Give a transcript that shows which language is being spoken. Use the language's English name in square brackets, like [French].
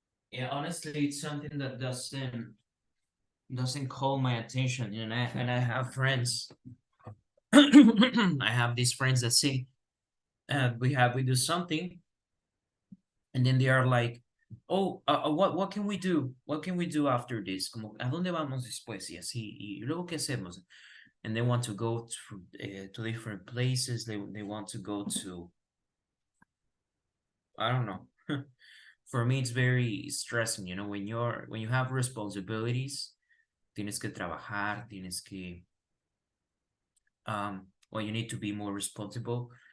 [English] Yeah, honestly, it's something that doesn't call my attention, and I have friends. I have these friends that say, we do something, and then they are like, oh, what can we do? What can we do after this? [Spanish] Como, ¿a dónde vamos después? Y así, y luego qué hacemos? [English] And they want to go to different places. They want to go to, I don't know. For me, it's very stressing, when you have responsibilities, [Spanish] tienes que trabajar, tienes que, [English] well, you need to be more responsible.